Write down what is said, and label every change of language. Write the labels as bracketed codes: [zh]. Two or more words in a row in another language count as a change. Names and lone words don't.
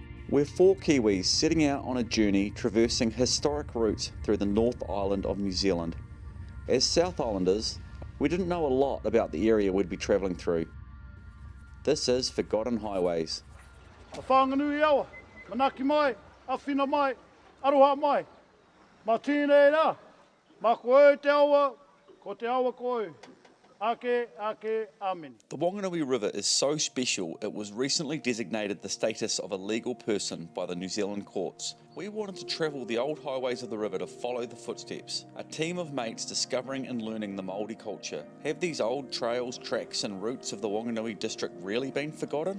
[en] We're four Kiwis setting out on a journey traversing historic routes through the North Island of New Zealand. As South Islanders, we didn't know a lot about the area we'd be travelling through. This is Forgotten Highways. [mi] Whanganui awa, manaki mai, awhina mai, aroha mai. Ma tēnei rā, ma koe te awa, ko te awa koe. Ake, amen. [en] The Wanganui River is so special it was recently designated the status of a legal person by the New Zealand courts. We wanted to travel the old highways of the river to follow the footsteps. A team of mates discovering and learning the Māori culture. Have these old trails, tracks and routes of the Whanganui District really been forgotten?